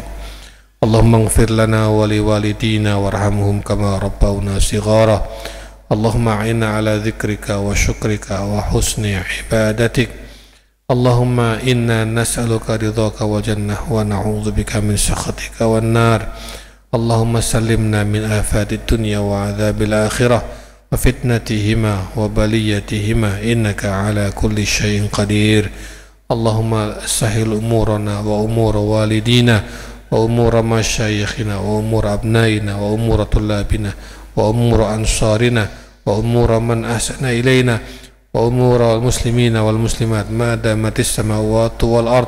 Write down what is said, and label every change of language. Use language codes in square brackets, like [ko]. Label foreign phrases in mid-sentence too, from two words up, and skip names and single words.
[ar] اللهم اغفر لنا ولوالدينا وارحمهم كما ربونا صغارا. اللهم أعنا على ذكرك وشكرك وحسن عبادتك. اللهم إنا نسألك رضاك والجنة ونعوذ بك من سخطك والنار. اللهم سلمنا من آفات الدنيا وعذاب الآخرة وفتنتهما وبلياتهما إنك على كل شيء قدير. اللهم سهل أمورنا وأمور والدينا وأمور مشايخنا وأمور أبنائنا وأمور طلابنا وأمور أنصارنا وأمور من أحسن إلينا وأمور المسلمين والمسلمات ما دامت السماوات والأرض.